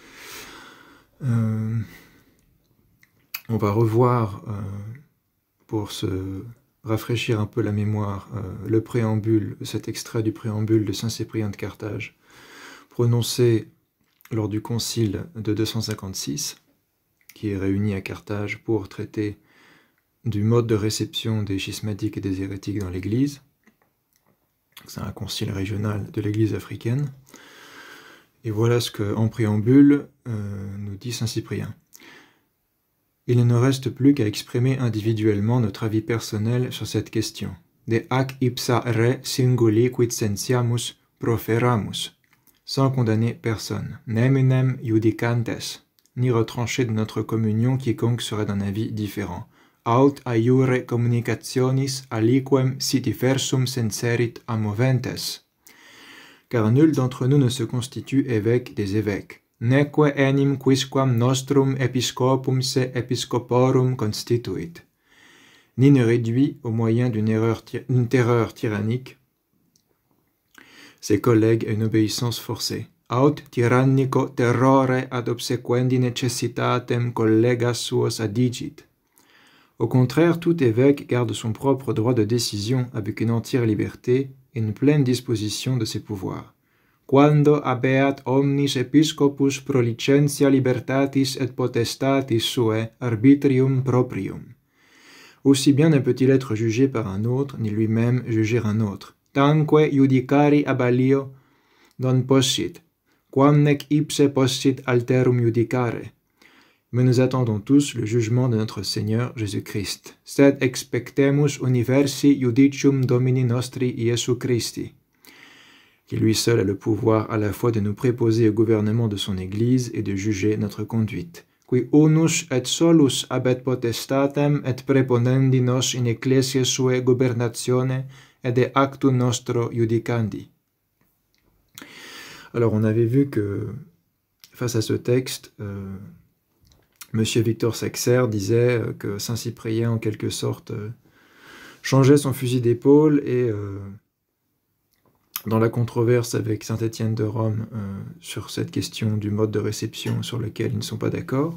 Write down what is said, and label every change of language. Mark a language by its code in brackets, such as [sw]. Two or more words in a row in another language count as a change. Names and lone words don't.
[fr] On va revoir, pour se rafraîchir un peu la mémoire, le préambule, cet extrait du préambule de Saint Cyprien de Carthage, prononcé lors du concile de 256, qui est réuni à Carthage pour traiter du mode de réception des schismatiques et des hérétiques dans l'Église. C'est un concile régional de l'Église africaine. Et voilà ce qu'en préambule nous dit Saint Cyprien. Il ne nous reste plus qu'à exprimer individuellement notre avis personnel sur cette question. [la] De ac ipsa re singuli quid sentiamus proferamus, [fr] sans condamner personne, [la] neminem judicantes, [fr] ni retrancher de notre communion quiconque serait d'un avis différent. [la] Aut aiure communicationis aliquem si diversum senserit amoventes. [fr] Car nul d'entre nous ne se constitue évêque des évêques. [la] Neque enim quisquam nostrum episcopum se episcoporum constituit, [fr] ni ne réduit au moyen d'une terreur tyrannique ses collègues à une obéissance forcée. [la] Aut tyrannico terrore ad obsequendi necessitatem collegas suos adigit. [fr] Au contraire, tout évêque garde son propre droit de décision avec une entière liberté et une pleine disposition de ses pouvoirs. [la] Quando habeat omnis episcopus pro licentia libertatis et potestatis suae arbitrium proprium. [fr] Aussi bien ne peut-il être jugé par un autre, ni lui-même juger un autre. [la] Tanque judicari abalio non possit, quam nec ipse possit alterum judicare. [fr] Mais nous attendons tous le jugement de notre Seigneur Jésus-Christ. [la] Sed expectemus universi judicium Domini nostri Iesu Christi, [fr] qui lui seul a le pouvoir à la fois de nous préposer au gouvernement de son Église et de juger notre conduite. [la] Qui unus et solus habet potestatem et preponendi nos in ecclesiae suae gubernatione et de actu nostro judicandi. [fr] Alors on avait vu que face à ce texte, Monsieur Victor Saxer disait que Saint Cyprien en quelque sorte changeait son fusil d'épaule et dans la controverse avec Saint Étienne de Rome sur cette question du mode de réception sur lequel ils ne sont pas d'accord.